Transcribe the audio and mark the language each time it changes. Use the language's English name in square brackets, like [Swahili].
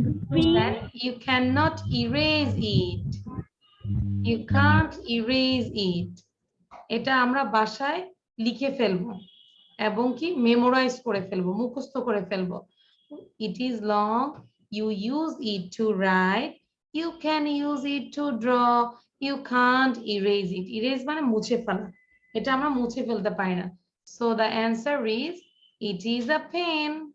[English] That you cannot erase it. You can't erase it. [Bangla] এটা আমরা বাসায় লিখে ফেলবো এবং কি মেমোরাইজ করে ফেলবো, মুখস্থ করে ফেলবো। [English] It is long. You use it to write. You can use it to draw. You can't erase it. [Bangla] Erase মানে মুছে ফেলা, এটা আমরা মুছে ফেলতে পারি না। [English] So the answer is it is a pen.